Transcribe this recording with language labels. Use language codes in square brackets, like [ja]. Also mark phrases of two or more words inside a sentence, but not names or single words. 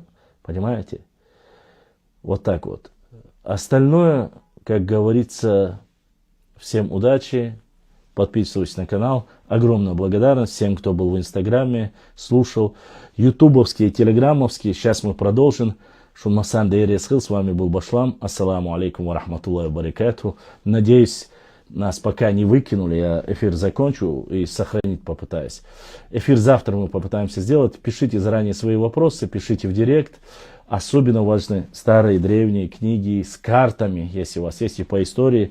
[ru] Понимаете? Вот так вот. Остальное, как говорится, всем удачи. Подписывайтесь на канал. Огромная благодарность всем, кто был в Инстаграме, слушал. Ютубовские, телеграммовские. Сейчас мы продолжим. Шунмасан Дейресхил, с вами был Башлам. [ar] السلام عليكم ورحمة الله وبركاته. [ru] Надеюсь, нас пока не выкинули. Я эфир закончу и сохранить попытаюсь. Эфир завтра мы попытаемся сделать. Пишите заранее свои вопросы, пишите в директ. Особенно важны старые древние книги с картами, если у вас есть и по истории.